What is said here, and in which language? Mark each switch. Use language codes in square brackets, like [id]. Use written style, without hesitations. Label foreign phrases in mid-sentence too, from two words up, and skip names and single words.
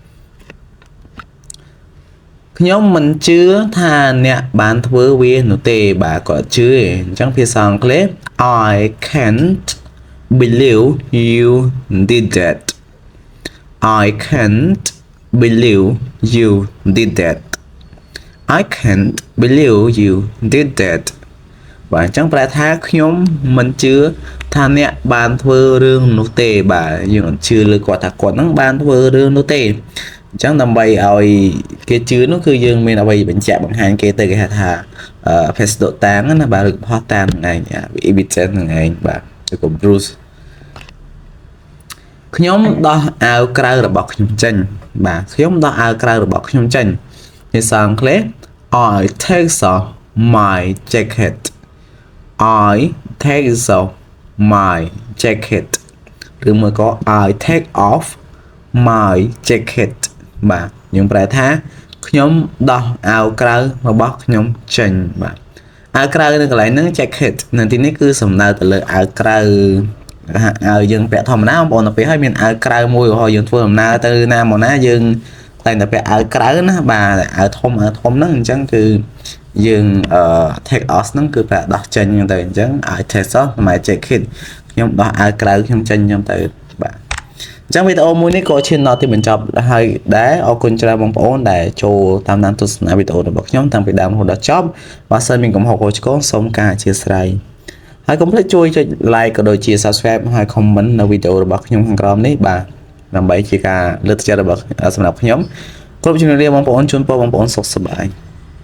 [km] ខ្ញុំមិនជឿថាអ្នកបានធ្វើវានោះទេបាទគាត់ជឿអញ្ចឹងភាសាអង់គ្លេស [en] I can't believe you did that I can't believe you did that I can't believe you did that [km] បាទអញ្ចឹងប្រែថាខ្ញុំមិនជឿថាអ្នកបានធ្វើរឿងនោះទេបាទយើងមិនជឿលើគាត់ថាគាត់នឹងបានធ្វើរឿងនោះទេអញ្ចឹងដើម្បីឲ្យគេជឿនោះគឺយើងមានអ្វីបញ្ជាក់បង្ហាញគេទៅគេហៅថា face ដកតាំងណាបាទឬផុសតាមហ្នឹងឯង evidence ហ្នឹងឯងបាទឬក៏ proof ខ្ញុំដោះអាវក្រៅរបស់ខ្ញុំចេញបាទខ្ញុំដោះអាវក្រៅរបស់ខ្ញុំចេញភាសាអង់គ្លេស [en] I take off my jacket I take off my jacket [km] ឬមួយក៏ [en] I take off my jacket [km] បាទយើងប្រែថាខ្ញុំដោះអាវ ក្រៅរបស់ខ្ញុំចេញបាទអាវក្រៅនៅកន្លែងហ្នឹង jacket នៅទីនេះគឺសំដៅទៅលើអាវក្រៅអាវយើងពាក់ធម្មតាបងប្អូនទៅពេលហើយមានអាវក្រៅមួយរហូត យើងធ្វើដំណើរទៅណាមកណាយើងតែតែពាក់អាវក្រៅណាបាទអាវធំហ្នឹងអញ្ចឹងគឺយើង [en] take off [km] ហ្នឹងគឺប្រែ ដោះចេញហ្នឹងទៅអញ្ចឹង [en] I take off my jacket [km] ខ្ញុំដោះអាវក្រៅខ្ញុំចេញខ្ញុំទៅបាទអញ្ចឹងវីដេអូមួយនេះក៏ឈានដល់ទីបញ្ចប់ហើយដែរអរគុណច្រើនបងប្អូនដែលចូលតាមដានទស្សនាវីដេអូរបស់ខ្ញុំតាំងពីដើមរហូតដល់ចប់បើសិនមានកំហុសខុសឆ្គងសូមការអធិស្ឋានហើយកុំភ្លេចជួយចុច like ក៏ដូចជា subscribe ហើយ comment នៅវីដេអូរបស់ខ្ញុំខាងក្រោមនេះបាទដើម្បីជាការលើកទឹកចិត្តរបស់សម្រាប់ខ្ញុំគ្រប់ជំរាបលាបងប្អូនជូនពរបងប្អូនសុខសប្បាយ